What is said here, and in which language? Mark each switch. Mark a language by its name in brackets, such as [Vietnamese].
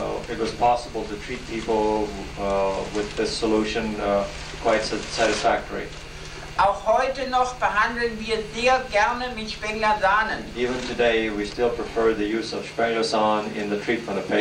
[English] it was possible to treat people with this solution quite satisfactory. [German] Auch heute noch behandeln wir sehr gerne mit Spenglersanen. [English] Even today, we still prefer the use of Spenglersan in the treatment of